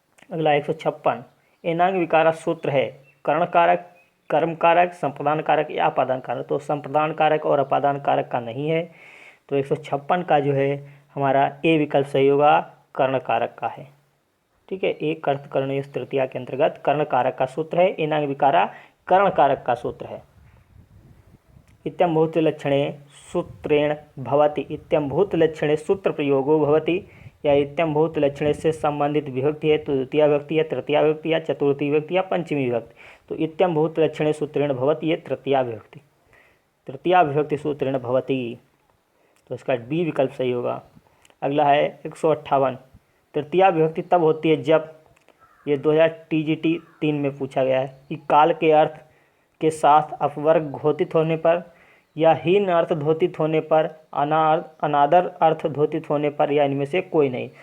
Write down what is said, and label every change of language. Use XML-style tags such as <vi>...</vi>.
<hi>अगला 156 एनांग विकारा सूत्र है कर्ण कारक, कर्म कारक, संप्रदान कारक या अपादान कारक। तो संप्रदान कारक और अपादान कारक का नहीं है। तो 156 का जो है हमारा ए विकल्प सही होगा, कर्ण कारक का है। ठीक है, एक अर्थ कर्ण तृतीया के अंतर्गत कर्ण कारक का सूत्र है। एनांग विकारा कर्ण कारक का सूत्र है।</hi> <sa>इत्यम भूत लक्षणे सूत्रेण भवति। इत्यम भूत लक्षणे सूत्र प्रयोगो भवति।</sa> <hi>या इत्यम भूत लक्षणे से संबंधित विभक्ति है तो द्वितीया विभक्ति या तृतीया विभक्ति या चतुर्थी विभक्ति या पंचमी विभक्ति। तो</hi> <sa>इत्यम भूत लक्षणे सूत्रेण भवति</sa> <hi>ये तृतीया विभक्ति, तृतीया विभक्ति सूत्रेण भवति। तो इसका बी विकल्प सही होगा। अगला है 158 तृतीया विभक्ति तब होती है जब, ये 2000 टीजीटी 3 में पूछा गया है कि काल के अर्थ के साथ अपवर्ग घोषित होने पर या हीन अर्थ घोषित होने पर, अनादर अर्थ घोषित होने पर या इनमें से कोई नहीं।</hi>